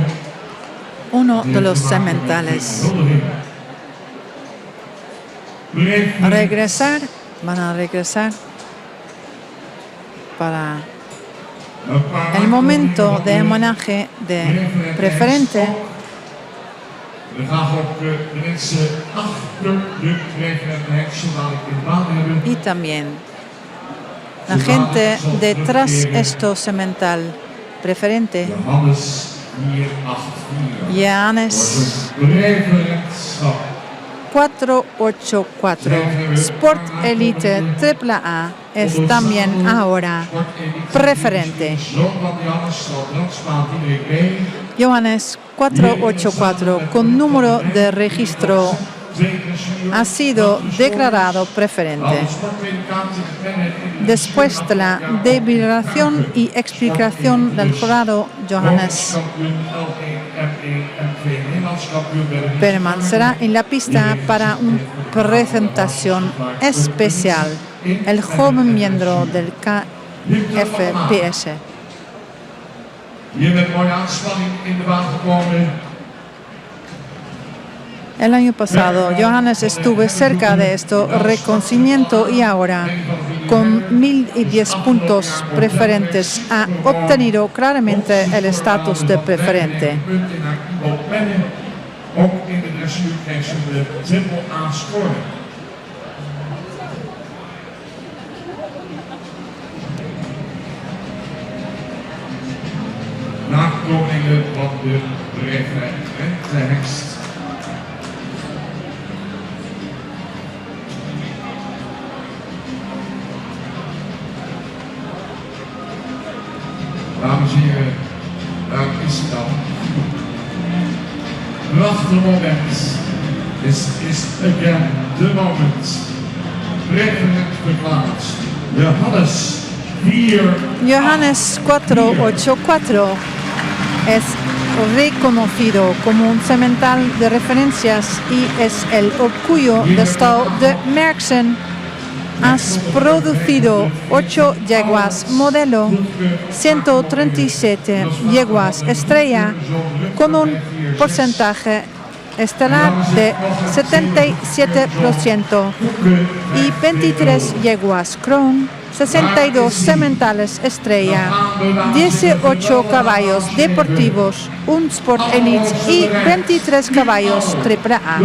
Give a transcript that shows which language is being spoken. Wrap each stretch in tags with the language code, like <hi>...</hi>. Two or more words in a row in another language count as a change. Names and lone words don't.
<es>Uno de los sementales. Van a regresar para el momento de homenaje de preferente.</es> <nl>We gaan ook de mensen achter de preferente hengsten dadelijk in de baan hebben.</nl> <es>Y también la gente detrás estos semental preferente. Johannes 4-8-4. Sport Elite AAA es también ahora preferente. Johannes 4-8-4 con número de registro ha sido declarado preferente. Después de la deliberación y explicación del jurado, Johannes</es> <nl>en 2 Nederlands kampioen werden.</nl> <es>Permanecerá en la pista para una presentación especial. El joven miembro del KFPS.</es> <nl>Hier met mooie aanspanning in de baan gekomen. El año pasado, Johannes estuvo cerca de este reconocimiento y ahora, con 1010 puntos preferentes, ha obtenido claramente el estatus de preferente. Ook in de dressuur kreeg ze de triple A score. Nakomelingen van de referentenhengst. Dames en heren, daar is het dan. Prachtig moment.</nl> <en>This is again the moment.</en> <nl>Preferent verklaard.</nl> <es>Johannes 484 es reconocido como un semental de referencias y es el orgullo del estado de Merksen. Has producido 8 yeguas modelo, 137 yeguas estrella, con un porcentaje estelar de 77% y 23 yeguas Crown, 62 sementales estrella, 18 caballos deportivos, un Sport Elite y 23 caballos AAA.</es>